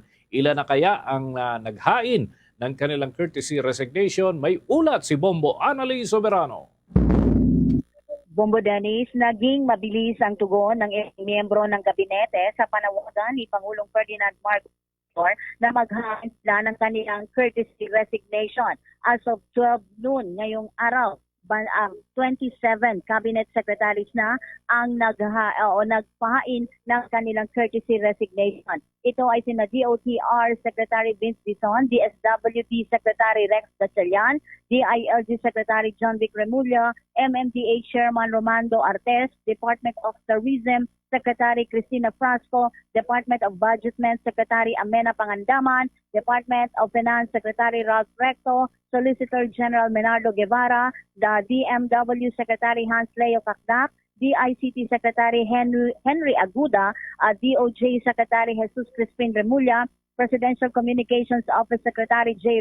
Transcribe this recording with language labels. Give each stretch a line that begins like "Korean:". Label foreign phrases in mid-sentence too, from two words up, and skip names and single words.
Filipino: Ilan na kaya ang naghain ng kanilang
English: courtesy resignation?
Filipino: May ulat si Bombo Annalise Soberano. Bombo Dennis, naging mabilis ang tugon ng miyembro ng gabinete sa panawagan ni Pangulong Ferdinand Marcos na maghain sila ng kanilang
English: courtesy resignation as of 12 noon
Filipino: ngayong araw. 27
English: cabinet secretaries
Filipino: na ang nagpahain ng kanilang
English: courtesy resignation.
Filipino: Ito ay sina DOTR Secretary Vince Dizon, DSWD Secretary Rex Gatchalian, DILG Secretary John Vic Remulla, MMDA Chairman Romando Artes, Department of Tourism Secretary Cristina Frasco, Department of Budgetment Secretary Amena Pangandaman, Department of Finance Secretary Ralph Recto, Solicitor General Menardo Guevara, the DMW Secretary Hans Leo Cacdac, DICT Secretary Henry Aguda, DOJ Secretary Jesus Crispin Remulla, Presidential Communications Office Secretary J.